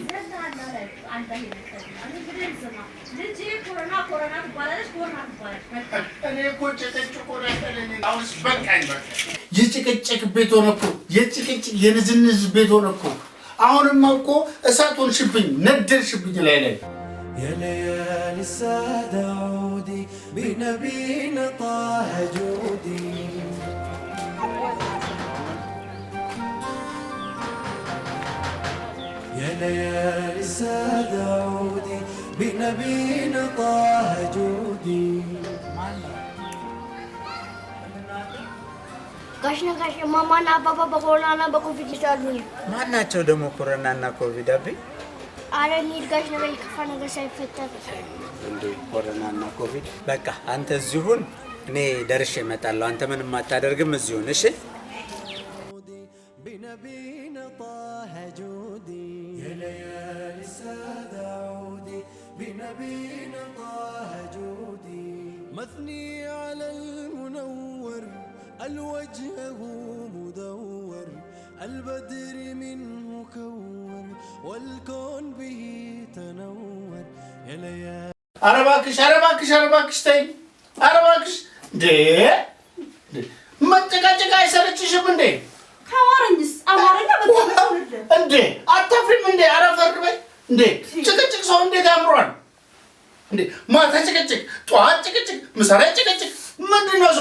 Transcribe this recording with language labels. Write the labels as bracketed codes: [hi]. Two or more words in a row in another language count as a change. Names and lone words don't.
[am] አንተ ልጄ ኮሮና ትባላለች። እኔ እኮ ጭቅጭቁ ነጠለኝ። አሁንስ በቃኝ። የጭቅጭቅ ቤት ሆነ እኮ የንዝንዝ ቤት ሆነ እኮ። አሁንማ እኮ እሳት ሆንሽብኝ፣ ነደድሽብኝ ላይ [ar] يا ليالي السادة عودي بنبينا طه جودي يا ليالي السادة عودي بنبينا طه جودي [am] ጋሽ ነጋሽ ማማና አባባ በኮሮናና በኮቪድ ይታሉ። ማን ናቸው ደግሞ ኮሮናና ኮቪድ? አቤ አረ እንሂድ ጋሽ ነጋሽ ከፋ ነገር ሳይፈጠር እንዴ ኮሮናና ኮቪድ። በቃ አንተ እዚሁን፣ እኔ ደርሼ እመጣለሁ። አንተ ምንም አታደርግም፣ እዚሁን። እሺ [ar] بنبينا طه جودي يا ليالي السادة عودي بنبينا طه جودي مثني على المنور الوجهه مدور البدر منه كور والكون به تنور يا ليالي [am] አረባክሽ ተይ አረባክሽ እንዴ መጨቃጨቅ አይሰለችሽም እንዴ? ከአማረኝስ አማረኛ በተመለለ እንዴ አታፍሪም እንዴ? አረፈር በይ እንዴ! ጭቅጭቅ ሰው እንዴት ያምሯል እንዴ! ማታ ጭቅጭቅ፣ ጠዋት ጭቅጭቅ፣ ምሳ ላይ ጭቅጭቅ። ምንድን ነው እሱ?